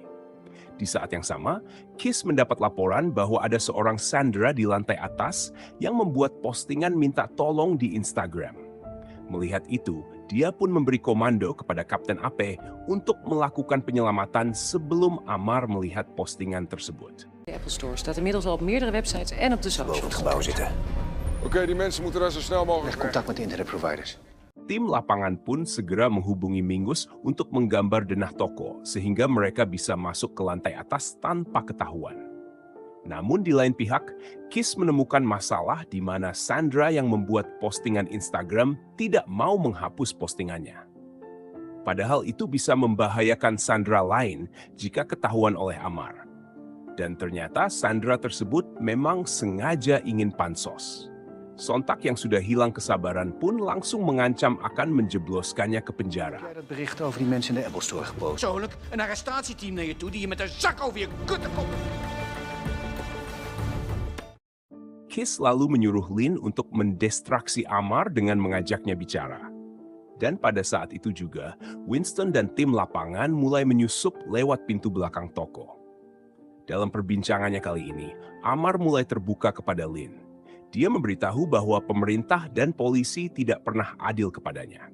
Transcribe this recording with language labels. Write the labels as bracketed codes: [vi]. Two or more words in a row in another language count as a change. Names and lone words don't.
[id] Di saat yang sama, Kiss mendapat laporan bahwa ada seorang Sandra di lantai atas yang membuat postingan minta tolong di Instagram. Melihat itu, dia pun memberi komando kepada Kapten AP untuk melakukan penyelamatan sebelum Amar melihat postingan tersebut. [nl] De Apple Store staat inmiddels al op meerdere websites en op de Boven het socials. gebouw zitten. Oké, die mensen moeten daar zo snel mogelijk Leg contact met de internetproviders. [id] Tim lapangan pun segera menghubungi Mingus untuk menggambar denah toko sehingga mereka bisa masuk ke lantai atas tanpa ketahuan. Namun di lain pihak, Kiss menemukan masalah di mana Sandra yang membuat postingan Instagram tidak mau menghapus postingannya. Padahal itu bisa membahayakan Sandra lain jika ketahuan oleh Amar. Dan ternyata Sandra tersebut memang sengaja ingin pansos. Sontak yang sudah hilang kesabaran pun langsung mengancam akan menjebloskannya ke penjara. [nl] Heb jij dat bericht over die mensen in de Apple Store gepost? Persoonlijk een arrestatieteam naar je toe die je met een zak over je kutten komt. [id] Kiss lalu menyuruh Lin untuk mendistraksi Amar dengan mengajaknya bicara. Dan pada saat itu juga, Winston dan tim lapangan mulai menyusup lewat pintu belakang toko. Dalam perbincangannya kali ini, Amar mulai terbuka kepada Lin. Dia memberitahu bahwa pemerintah dan polisi tidak pernah adil kepadanya.